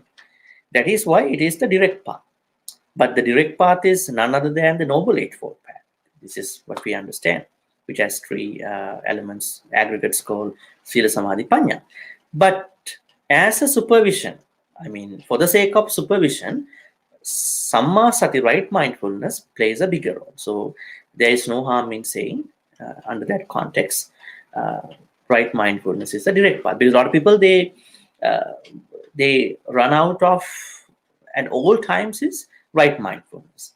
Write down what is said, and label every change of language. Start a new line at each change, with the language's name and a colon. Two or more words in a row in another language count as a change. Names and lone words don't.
English: That is why it is the direct path. But the direct path is none other than the Noble Eightfold Path. This is what we understand, which has three elements, aggregates called
Pali: Sila Samadhi Panya.
English: But as a supervision, I mean, for the sake of supervision, sammā-sati, right mindfulness, plays a bigger role. So there is no harm in saying, under that context, right mindfulness is the direct path. Because a lot of people, they run out of, at all times, is right mindfulness.